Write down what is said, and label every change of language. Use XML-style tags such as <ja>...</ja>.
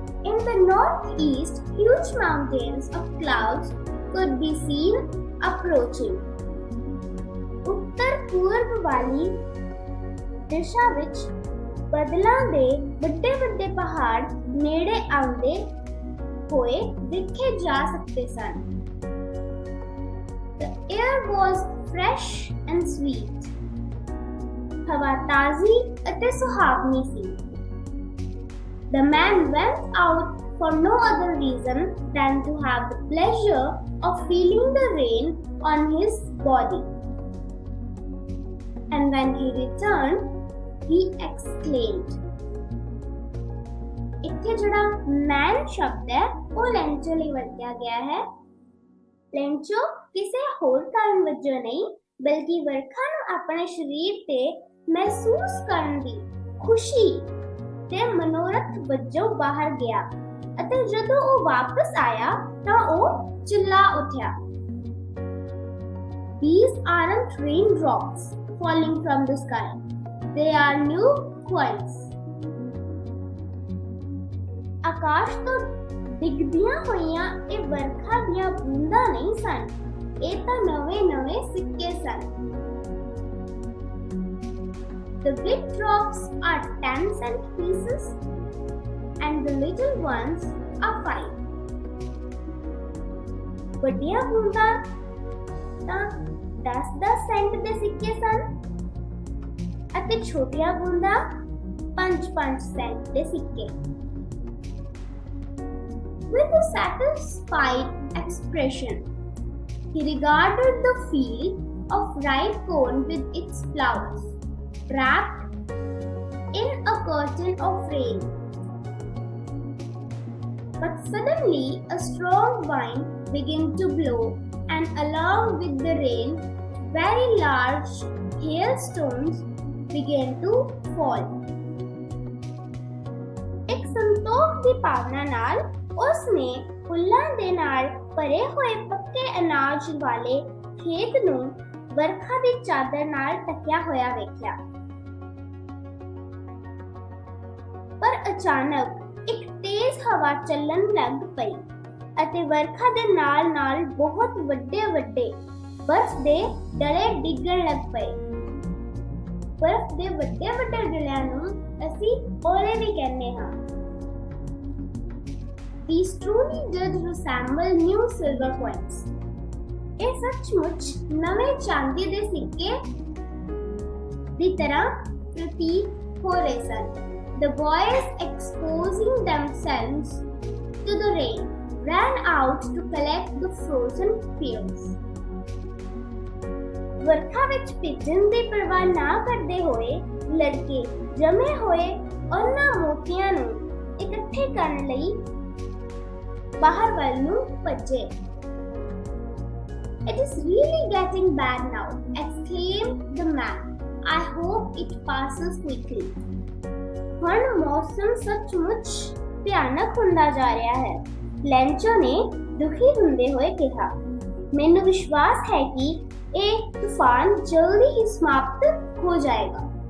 <en>In the northeast, huge mountains of clouds could be seen approaching.</en> <pa>ਉੱਤਰ ਪੂਰਬ ਵਾਲੀ ਦਿਸ਼ਾ ਵਿੱਚ ਬੱਦਲਾਂ ਦੇ ਵੱਡੇ ਪਹਾੜ ਨੇੜੇ ਆਉਂਦੇ ਹੋਏ ਦੇਖੇ ਜਾ ਸਕਦੇ ਸਨ।</pa> <en>The air was fresh and sweet.</en> <pa>ਹਵਾ ਤਾਜ਼ੀ ਅਤੇ ਸੁਹਾਵਣੀ ਸੀ।</pa> <en>The man went out for no other reason than to have the pleasure of feeling the rain on his body. And when he returned, he exclaimed.</en> <pa>ਇੱਥੇ ਜਿਹੜਾ man ਸ਼ਬਦ ਹੈ ਉਹ ਲੈਂਚੋ ਲਈ ਵਰਤਿਆ ਗਿਆ ਹੈ। ਲੈਂਚੋ ਕਿਸੇ ਹੋਰ ਕਾਰਨ ਵਜੋਂ ਨਹੀਂ ਬਲਕਿ ਵਰਖਾ ਨੂੰ ਆਪਣੇ ਸਰੀਰ ਤੇ ਮਹਿਸੂਸ ਕਰਨ ਦੀ ਖੁਸ਼ੀ ਤੇ ਮਨੋਰਥ ਵਜੋਂ ਬਾਹਰ ਗਿਆ ਅਤੇ ਜਦੋਂ ਉਹ ਵਾਪਸ ਆਇਆ ਤਾਂ ਉਹ ਚਿੱਲਾ ਉੱਠਿਆ।</pa> <en>These aren't raindrops falling from the sky. They are new coins.</en> <pa>ਆਕਾਸ਼ ਤੋਂ ਡਿੱਗਦੀਆਂ ਹੋਈਆਂ ਇਹ ਵਰਖਾ ਦੀਆਂ ਬੂੰਦਾਂ ਨਹੀਂ ਸਨ, ਇਹ ਤਾਂ ਨਵੇਂ ਸਿੱਕੇ ਸਨ।</pa> <en>The big drops are 10-cent pieces and the little ones are 5.</en> <pa>ਵੱਡੀਆਂ ਬੂੰਦਾਂ ਤਾਂ 10 ਸੈਂਟ ਦੇ ਸਿੱਕੇ ਸਨ ਅਤੇ ਛੋਟੀਆਂ ਬੂੰਦਾਂ 5 ਸੈਂਟ ਦੇ ਸਿੱਕੇ।</pa> <en>With a satisfied expression, he regarded the field of ripe corn with its flowers, wrapped in a curtain of rain. But suddenly a strong wind began to blow, and along with the rain, very large hailstones began to fall.</en> <pa>ਇੱਕ ਸੰਤੋਖ ਦੀ ਭਾਵਨਾ ਨਾਲ ਉਸਨੇ ਫੁੱਲਾਂ ਦੇ ਨਾਲ ਭਰੇ ਹੋਏ ਪੱਕੇ ਅਨਾਜ ਵਾਲੇ ਖੇਤ ਨੂੰ ਵਰਖਾ ਦੀ ਚਾਦਰ ਨਾਲ ਢਕਿਆ ਹੋਇਆ ਵੇਖਿਆ। ਪਰ ਅਚਾਨਕ ਇੱਕ ਤੇਜ਼ ਹਵਾ ਚੱਲਣ ਲੱਗ ਪਈ ਅਤੇ ਵਰਖਾ ਦੇ ਨਾਲ ਬਹੁਤ ਵੱਡੇ ਬਰਫ਼ ਦੇ ਡਲੇ ਡਿੱਗਣ ਲੱਗ ਪਏ। ਬਰਫ਼ ਦੇ ਵੱਡੇ ਡਲਿਆਂ ਨੂੰ ਅਸੀਂ ਓਲੇ ਵੀ ਕਹਿੰਦੇ ਹਾਂ।</pa> <en>These truly did resemble new silver coins.</en> <pa>ਇਹ ਸੱਚਮੁੱਚ ਨਵੇਂ ਚਾਂਦੀ ਦੇ ਸਿੱਕੇ ਦੀ ਤਰ੍ਹਾਂ ਪ੍ਰਤੀਤ ਹੋ ਰਹੇ ਸਨ।</pa> <en>The boys, exposing themselves to the rain, ran out to collect the frozen fields.</en> <pa>ਵਰਖਾ ਵਿੱਚ ਭਿੱਜਣ ਦੀ ਪਰਵਾਹ ਨਾ ਕਰਦੇ ਹੋਏ ਲੜਕੇ ਜਮੇ ਹੋਏ ਉਹਨਾਂ ਮੋਤੀਆਂ ਨੂੰ ਇਕੱਠੇ ਕਰਨ ਲਈ ਬਾਹਰ ਵੱਲ ਨੂੰ ਭੱਜੇ।</pa> <en>It is really getting bad now, exclaimed the man. I hope it passes quickly.</en> <pa>ਹੁਣ ਮੌਸਮ ਸੱਚਮੁੱਚ ਭਿਆਨਕ ਹੁੰਦਾ ਜਾ ਰਿਹਾ ਹੈ, ਲੈਂਚੋ ਨੇ ਦੁਖੀ ਹੁੰਦੇ ਹੋਏ ਕਿਹਾ। ਮੈਨੂੰ ਵਿਸ਼ਵਾਸ ਹੈ ਕਿ ਇਹ ਤੂਫਾਨ ਜਲਦੀ ਹੀ ਸਮਾਪਤ ਹੋ ਜਾਏਗਾ।</pa>